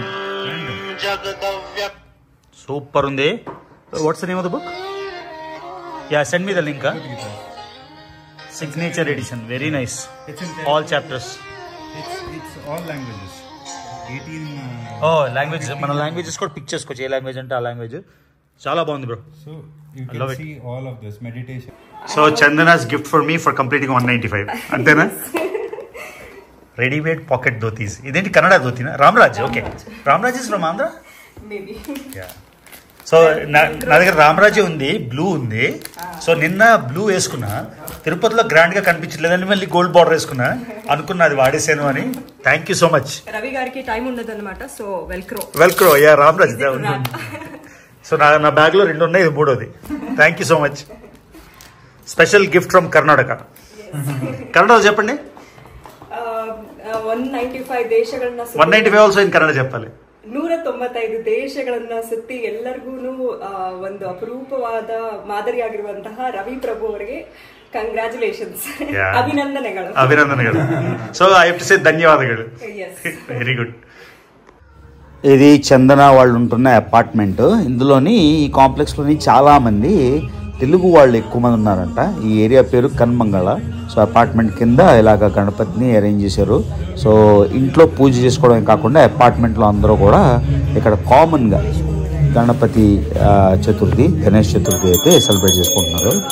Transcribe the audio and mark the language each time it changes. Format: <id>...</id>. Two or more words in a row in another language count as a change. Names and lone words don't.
<te>jagadavya. Super undi.</te> <en>What's the name of the book? Yeah, send me the link. Signature edition, very nice. It's in all chapters. It's all languages. 18. Oh, language.</en> <te>మన languages కూడా పిక్ చేసుకోవచ్చు. ఏ లాంగ్వేజ్ అంటే ఆ లాంగ్వేజ్. చాలా బాగుంది బ్రో.</te> <en>So you can see all of this meditation. So Chandana's gift for me for completing 195.</en> <te>అంతేనా?</te> <en>readymade pocket dhotis.</en> <te>ఇదేంటి కన్నడ ధోతీనా? రామరాజ్. ఓకే,</te> <en>Ramraj is from Andhra.</en> <te>మేబీ. యా. సో నా దగ్గర రామరాజే ఉంది, బ్లూ ఉంది. సో నిన్న బ్లూ వేసుకున్నా, తిరుపతిలో గ్రాండ్ గా కనిపించలేదని మళ్ళీ</te> <en>gold border</en> <te>వేసుకున్నా, అనుకున్నా అది వాడేసాను అని.</te> <en>thank you so much.</en> <te>రవి గారికి టైం ఉండదు అనమాట, సో వెల్క్రో. యా, రామరాజ్. సో నా బ్యాగ్ లో 2 ఉన్నాయి, ఇది 3వది.</te> <en>thank you so much. special gift from Karnataka.</en> <te>కన్నడలో చెప్పండి.</te> <kn>195 ದೇಶಗಳನ್ನ</kn> <en>195 also in Kannada చెప్పాలి.</en> <kn>195 ದೇಶಗಳನ್ನ ಸುತ್ತಿ ಎಲ್ಲರಿಗೂ ಒಂದು ಅಪರೂಪವಾದ ಮಾದರಿಯಾಗಿರುವಂತಹ ರವಿ ಪ್ರಭು ಅವರಿಗೆ ಕಂಗ್ರಾಚುಲೇಷನ್ಸ್, ಅಭಿನಂದನೆಗಳು.</kn> <en>so I have to say ಧನ್ಯವಾದಗಳು. very good.</en> <te>ఇది చందన వాళ్ళు ఉంటున్న అపార్ట్మెంట్. ఇందులోని ఈ కాంప్లెక్స్లోని చాలామంది తెలుగు వాళ్ళు ఎక్కువ మంది ఉన్నారంట. ఈ ఏరియా పేరు కన్మంగళ. సో అపార్ట్మెంట్ కింద ఇలాగ గణపతిని అరేంజ్ చేశారు. సో ఇంట్లో పూజ చేసుకోవడం కాకుండా అపార్ట్మెంట్లో అందరూ కూడా ఇక్కడ కామన్గా గణపతి చతుర్థి, గణేష్ చతుర్థి అయితే సెలబ్రేట్ చేసుకుంటున్నారు.</te>